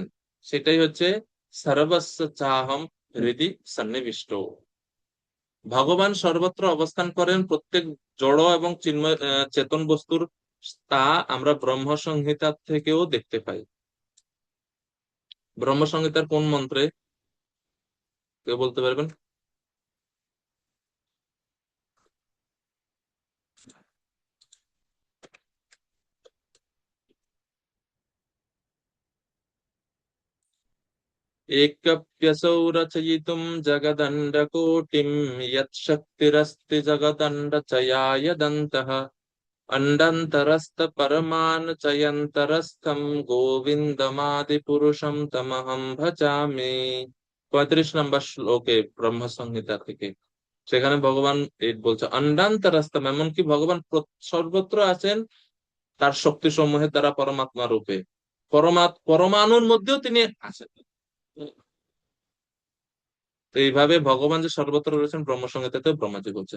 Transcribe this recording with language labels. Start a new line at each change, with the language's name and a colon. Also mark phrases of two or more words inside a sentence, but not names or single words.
Bangla: সেটাই হচ্ছে
Sanskrit: সর্বস্ব চাহম হৃদি সন্নিবিষ্ট।
Bangla: ভগবান সর্বত্র অবস্থান করেন, প্রত্যেক জড় এবং চিন্ময় চেতন বস্তুর, তা আমরা ব্রহ্ম সংহিতা থেকেও দেখতে পাই। ব্রহ্ম সংহিতার কোন মন্ত্রে কেউ বলতে পারবেন?
Sanskrit: एकप्यसौ रचयितुं जगदण्डकोटिं यत्शक्तिरस्ति जगदण्डचयायदन्तः अण्डन्तरस्थपरमान् चयन्तरस्थं গোবিন্দমাদিপুরুষম তমহং ভজামি।
Bangla: 35 নম্বর শ্লোকে ব্রহ্ম সংহিতা থেকে, সেখানে ভগবান এই বলছে অন্ডান্তরস্থম, এমনকি ভগবান সর্বত্র আছেন তার শক্তি সমূহের দ্বারা পরমাত্মা রূপে। পরমাণুর মধ্যেও তিনি আছেন। তো এইভাবে ভগবান যে সর্বত্র রয়েছেন ব্রহ্মসংহিতাতে ব্রহ্মাজি বলছেন।